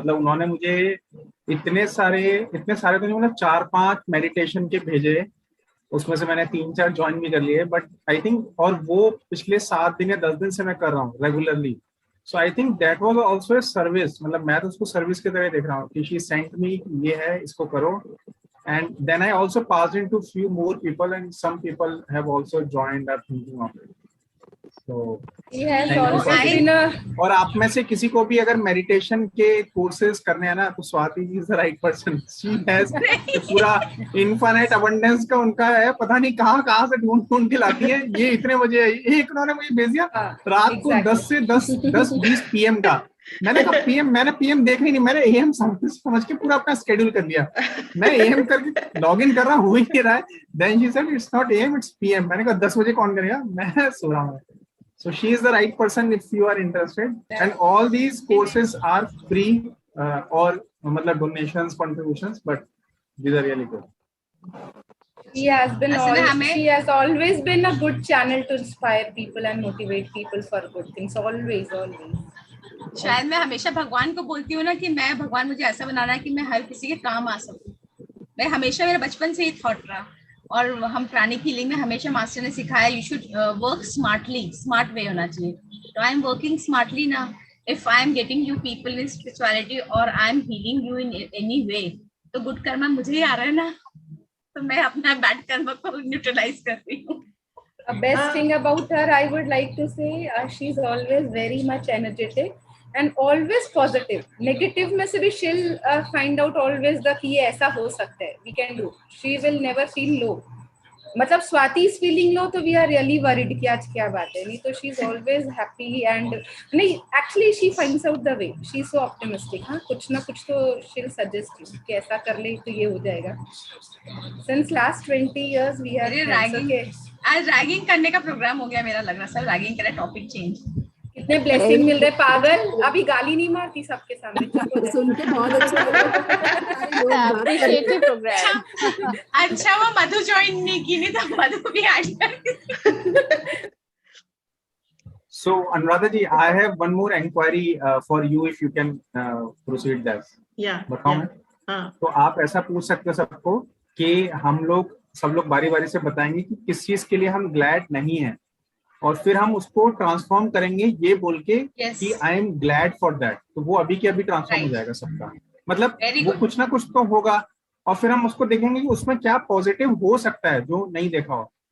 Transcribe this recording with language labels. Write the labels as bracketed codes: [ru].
[hi] मतलब उन्होंने मुझे इतने सारे तो नहीं, मतलब 4-5 मेडिटेशन के भेजे, उसमें से मैंने 3-4 ज्वाइन भी कर लिए, बट आई थिंक, और वो पिछले 7 दिन या 10 दिन से मैं कर रहा हूँ regularly. So I think that was also a service. मतलब मैं तो उसको सर्विस की तरह देख रहा हूँ कि शी सेंट मी, ये है, इसको करो. [en] And then I also passed into few more people, and some people have also joined up thinking of it. So yes, [hi] और आप में से किसी को भी अगर मेडिटेशन के कोर्सेज करने हैं ना, तो Swati ji is the right person. She has पूरा इनफाइनाइट अबंडेंस का उनका है, पता नहीं कहाँ से ढूंढ के लाती है. ये इतने बजे एक उन्होंने मुझे भेज दिया रात को 10 से 10:20 PM का, मैंने कहा पीएम, मैंने पीएम देखनी नहीं, मैंने एएम समझ के पूरा अपना स्केड्यूल कर दिया। मैं एएम करके लॉग इन कर रहा हूँ, हो ही नहीं रहा है। Then she said it's not am it's PM. मैंने कहा 10 बजे कौन करेगा, मैं सो रहा हूँ। [en] So she is the right person if you are interested, and all these courses are free or मतलब donations, contributions, but these are really good. She has always been a good channel to inspire people and motivate people for good things. Always. [hi] शायद मैं हमेशा भगवान को बोलती हूँ ना कि मैं भगवान मुझे ऐसा बनाना है कि मैं हर किसी के काम आ सकूं। मैं हमेशा, मेरे बचपन से ही थॉट रहा, और हम प्राणिक हीलिंग में हमेशा मास्टर ने सिखाया you should work smartly, smart way होना चाहिए। तो आई एम वर्किंग स्मार्टली ना, if I am getting you people in spirituality और I am healing you in any way, तो गुड कर्मा मुझे ही आ रहा है ना, तो मैं अपना बैड कर्मा को न्यूट्रलाइज कर रही हूँ। [en] The best thing about her, I would like to say, she's always very much energetic and always positive. Negative में से भी she'll find out always the कि ये ऐसा हो सकता है, we can do. She will never feel low. मतलब स्वाति is feeling low तो we are really worried कि आज क्या बात है, नहीं तो she's always happy and नहीं, actually she finds out the way. She's so optimistic. [hi] हाँ, कुछ ना कुछ तो she'll suggest you कि ऐसा कर ले तो ये हो जाएगा. [en] Since last 20 years we are friends. Okay. [hi] आज रैगिंग करने का प्रोग्राम हो गया मेरा, लग रहा है रैगिंग करे, टॉपिक चेंज। कितने ब्लेसिंग मिल रहे, पागल। अभी गाली नहीं मारती सबके सामने। सुन के बहुत अच्छा लगा। [en] Appreciative program. [hi] अच्छा वो मधु ज्वाइन नहीं की, नहीं तो मधु भी ऐड कर। [en] So Anuradha ji, I have one more inquiry for you if you can proceed that. Yeah. [hi] बताओ मैं? तो आप ऐसा पूछ सकते हो सबको कि हम लोग सब लोग बारी बारी से बताएंगे कि किस चीज के लिए हम ग्लैड नहीं है, और फिर हम उसको ट्रांसफॉर्म करेंगे ये बोल के कि I am glad for that. तो वो अभी के अभी ट्रांसफॉर्म हो जाएगा सबका, मतलब वो कुछ ना कुछ तो होगा, और फिर हम उसको देखेंगे कि उसमें क्या पॉजिटिव हो सकता है जो नहीं देखा हो।